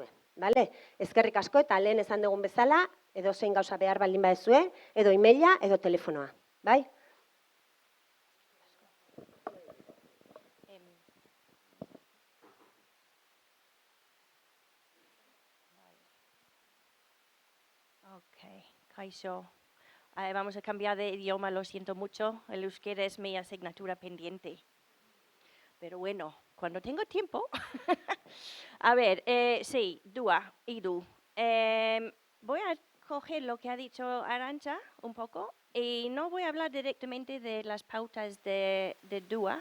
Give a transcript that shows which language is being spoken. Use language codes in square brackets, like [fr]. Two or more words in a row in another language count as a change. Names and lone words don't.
[eu] Eskerrik asko eta lehen esan dugun bezala, edo zein gauza behar baldin badezue, edo emaila, edo telefonoa. Bai? Ok, kaixo. [es] Vamos a cambiar de idioma, lo siento mucho. El euskera es mi asignatura pendiente. Pero bueno, cuando tengo tiempo. A ver, sí, idu. Voy a coger lo que ha dicho Arantxa un poco y no voy a hablar directamente de las pautas de DUA.